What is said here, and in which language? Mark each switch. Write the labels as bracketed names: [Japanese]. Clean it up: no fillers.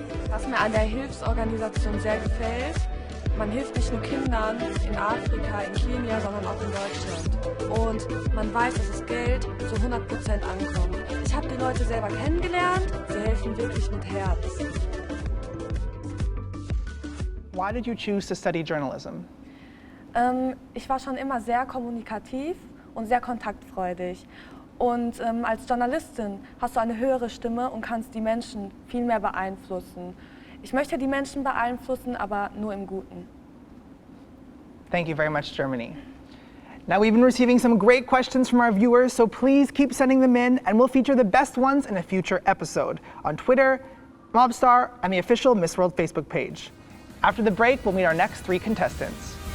[German] Was mir an der Hilfsorganisation sehr gefällt, man hilft nicht nur Kindern in Afrika, in Kenia, sondern auch in Deutschland. Und man weiß, dass das Geld zu 100% ankommt. Ich habe die Leute selber kennengelernt, sie helfen wirklich mit Herz. [English] Why did you choose to study journalism? [German] Ich war schon immer sehr kommunikativ und sehr kontaktfreudig. Und als Journalistin hast du eine höhere Stimme und kannst die Menschen viel mehr beeinflussen. Ich möchte die Menschen beeinflussen, aber nur im Guten. [English] Thank you very much, Germany. Now we've been receiving some great questions from our viewers, so please keep sending them in and we'll feature the best ones in a future episode on Twitter, MobStar, and the official Miss World Facebook page. After the break, we'll meet our next 3 contestants.